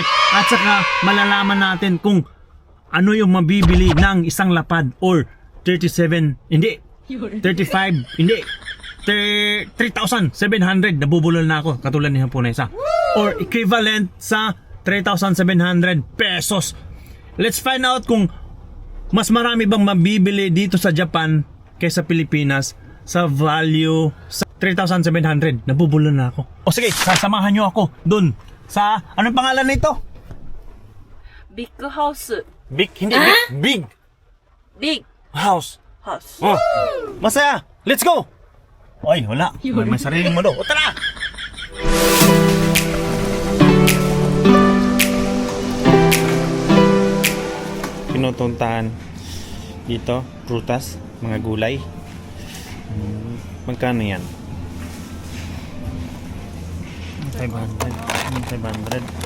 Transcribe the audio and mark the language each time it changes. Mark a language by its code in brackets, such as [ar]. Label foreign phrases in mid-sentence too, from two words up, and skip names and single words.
[tl] At saka malalaman natin kung ano yung mabibili ng isang lapad or 37, hindi, 35, hindi, 3,700. Nabubulol na ako katulad ni Haponesa. [en] Or equivalent [tl] sa 3,700 pesos. [en] Let's find out [tl] kung mas marami bang mabibili dito sa Japan kaysa Pilipinas sa value sa 3,700. Nabubulol na ako. O sige, sasamahan nyo ako dun sa, anong pangalan nito? [en] Big house. Big, hindi big, big Big house. house. Oh, masaya. Let's go. [tl] Oy, wala. May sariling mundo. O tara! Pinutuntahan dito, prutas, mga gulay. Magkano yan? 500. 500.